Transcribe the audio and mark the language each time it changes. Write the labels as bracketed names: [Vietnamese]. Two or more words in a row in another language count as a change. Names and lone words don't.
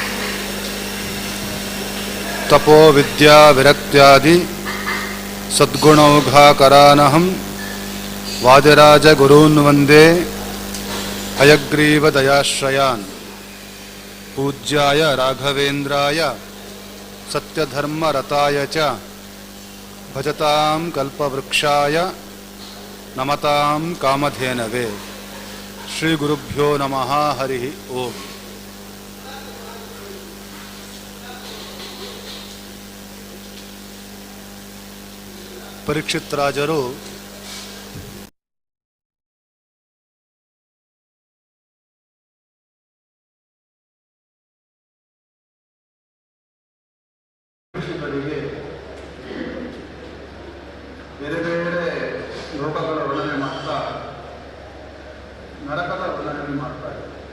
[Sanskrit] तपो विद्या विरक्त्यादि सद्गुणौघाकरानहं वादिराजगुरून् वन्दे हयग्रीवदयाश्रयान्। पूज्याय राघवेन्द्राय सत्यधर्मरताय च भजतां कल्पवृक्षाय नमतां कामधेनवे। श्रीगुरुभ्यो नमः। हरिः ओम्। [Kannada] ಪರೀಕ್ಷಿತ್ ರಾಜರು ಬೇರೆ ಬೇರೆ ಲೋಕಗಳ ವರ್ಣನೆ ಮಾಡ್ತಾ ನರಕದ ವರ್ಣನೆ ಮಾಡ್ತಾರೆ.